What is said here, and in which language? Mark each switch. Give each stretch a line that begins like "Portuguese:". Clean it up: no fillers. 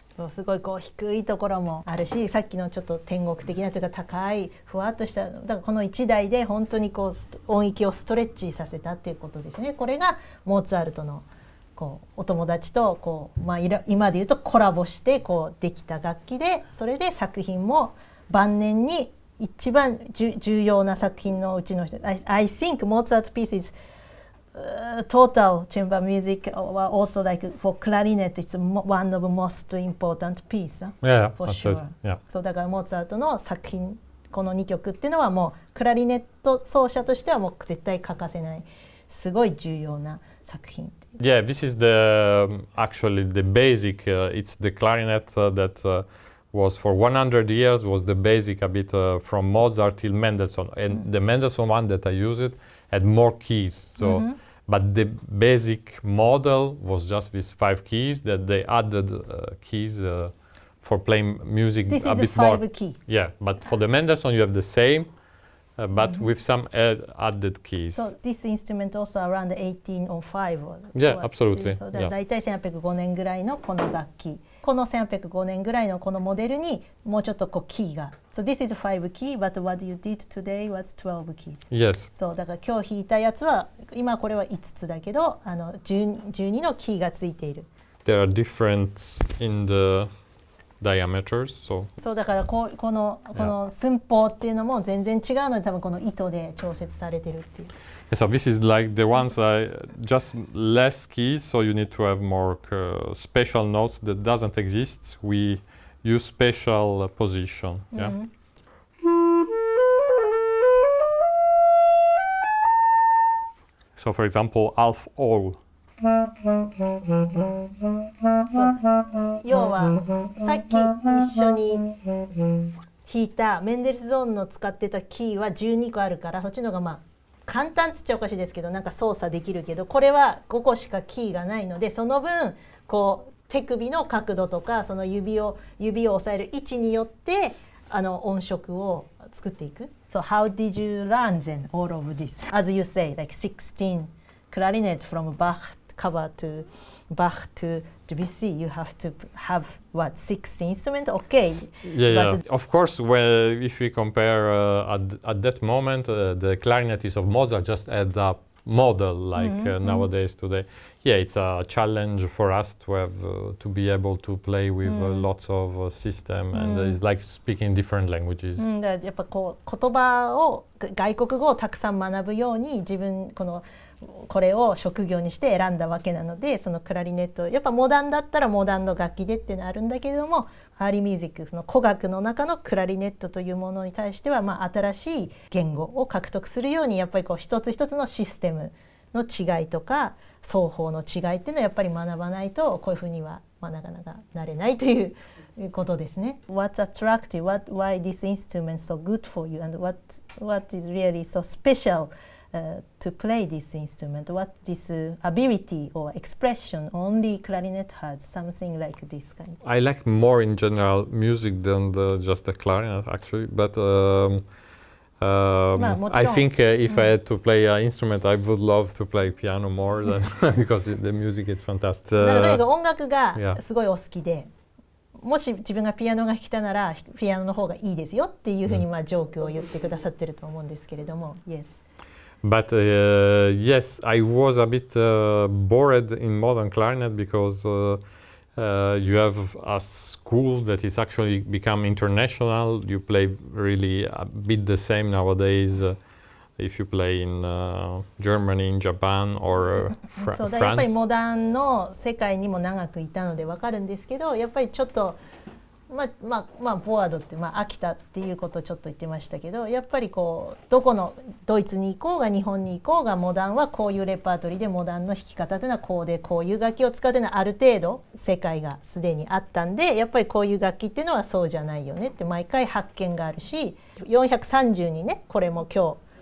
Japanese: そうすごいこう低いところもあるし、さっきのちょっと天国的なというか高いふわっとしただからこの1台で本当にこう音域をストレッチさせたっていうことですね。これがモーツァルトのこうお友達とこう、今で言うとコラボしてこうできた楽器で、それで作品も晩年に一番重要な作品のうちの一つ。
English: I think Mozart pieces total chamber music also like for clarinet it's one of the most important piece Yeah, for sure. Yeah.
Japanese: そうだからモーツァルトの作品この2曲っていうのはもうクラリネット奏者としてはもう絶対欠かせないすごい重要な作品。
English: Yeah, this is the actually the basic. It's the clarinet that was for 100 years was the basic a bit from Mozart till Mendelssohn, and the Mendelssohn one that I used had more keys. So, but the basic model was just these 5 keys that they added keys for playing music This a is a bit more. 5 key. Yeah, but for the Mendelssohn you have the same, but with some added keys. So this instrument also around 1805 or Yeah, what? absolutely. So Yeah.
Japanese: だいたい1805年ぐらいのこの楽器。この1805年ぐらいのこのモデルにもうちょっとこうキーが。
English: So this is 5 key, but what you did today was 12 keys. Yes.
Japanese: そうだから今日弾いたやつは今これは5つだけど12のキーがついている。
English: There are different in the diameters, so
Japanese: そうだからこの寸法っていうのも全然違うので多分この糸で調節されてるっていう。
English: so this is like the ones just less keys, so you need to have more special notes that doesn't exist. We use special position. Yeah. So for example, half all.
Japanese: そう要はさっき一緒に弾いたメンデルスゾーンの使ってたキーは12個あるからそっちの方がまあ簡単っつっちゃおかしいですけどなんか操作できるけどこれは5個しかキーがないのでその分こう手首の角度とかその指を押さえる位置によって音色を作っていく。
English: So how did you learn then all of this? As you say, like 16 clarinet from Bach cover to Bach to Debussy, you have to have what 16 instruments? Okay. Yeah. Of course, well, if we compare at that moment, the clarinetists of Mozart just had a model like nowadays today. Yeah, it's a challenge for us to have to be able to play with lots of system, and it's like speaking different languages.
Japanese: だからやっぱこう言葉を外国語をたくさん学ぶように自分これを職業にして選んだわけなのでそのクラリネットやっぱモダンだったらモダンの楽器でってのあるんだけれどもアーリーミュージックその古楽の中のクラリネットというものに対してはまあ新しい言語を獲得するようにやっぱりこう一つ一つのシステムの違いとか奏法の違いっていうのはやっぱり学ばないとこういうふうにはなかなかなれないということですね。
English: What's attractive? Why this instrument so good for you? And what is really so special?To play this instrument, what this ability or expression only clarinet has, something like this kind. I like more in general music than just the clarinet actually, but I think if I had to play an instrument, I would love to play piano more than because the music is fantastic.
Japanese: とにかく音楽がすごいお好きで、もし自分がピアノが弾きたならピアノの方がいいですよっていうふうにまあジョークを言ってくださってると思うんですけれども、
English: Yes.But yes, I was a bit bored in modern clarinet because you have a school that is actually become international. You play really a bit the same nowadays if you play in Germany, in Japan or France.
Japanese: そうだやっぱりモダンの世界にも長くいたので分かるんですけど、やっぱりちょっとボワードって飽きたっていうことをちょっと言ってましたけどやっぱりこうどこのドイツに行こうが日本に行こうがモダンはこういうレパートリーでモダンの弾き方というのはこうでこういう楽器を使うというのはある程度世界がすでにあったんでやっぱりこういう楽器っていうのはそうじゃないよねって毎回発見があるし430にねこれも今日